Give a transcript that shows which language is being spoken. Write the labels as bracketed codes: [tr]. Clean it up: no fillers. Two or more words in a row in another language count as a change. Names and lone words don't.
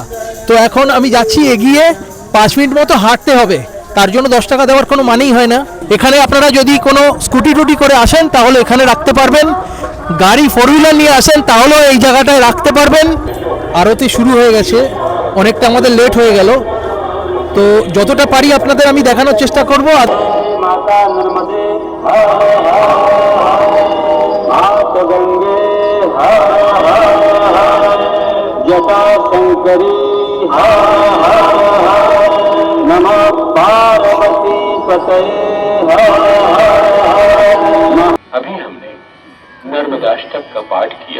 [bn] তো এখন আমি যাচ্ছি, এগিয়ে 5 মিনিট মতো হাঁটতে হবে, তার জন্য 10 টাকা দেওয়ার কোনো মানেই হয় না। এখানে আপনারা যদি কোনো স্কুটি টুটি করে আসেন তাহলে এখানে রাখতে পারবেন, গাড়ি 4 হুইলার নিয়ে আসেন তাহলেও এই জায়গাটায় রাখতে পারবেন। আরতি শুরু হয়ে গেছে, অনেকটা আমাদের লেট হয়ে গেল, তো যতটা পারি আপনাদের আমি দেখানোর চেষ্টা করব। [sa] माता नर्मदे मात गंगे जटा शंकरी नमः पार्वती पतये। [hi] अभी हमने नर्मदाष्टक का पाठ किया।